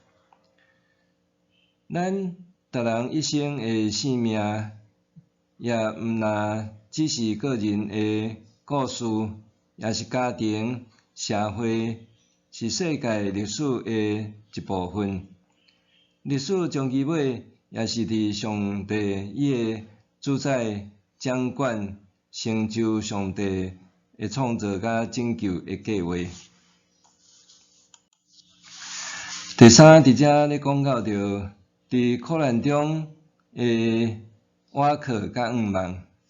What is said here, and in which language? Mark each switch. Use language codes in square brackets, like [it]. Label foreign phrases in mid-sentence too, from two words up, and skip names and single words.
[nan] 咱逐人一生的生命，也毋若只是个人的故事，也是家庭、社会，是世界历史的一部分。历史终其尾，也是伫上帝伊的主宰掌管，成就上帝的创造甲拯救的计划。第三，伫遮咧讲到着伫苦难中的倚靠甲仰望。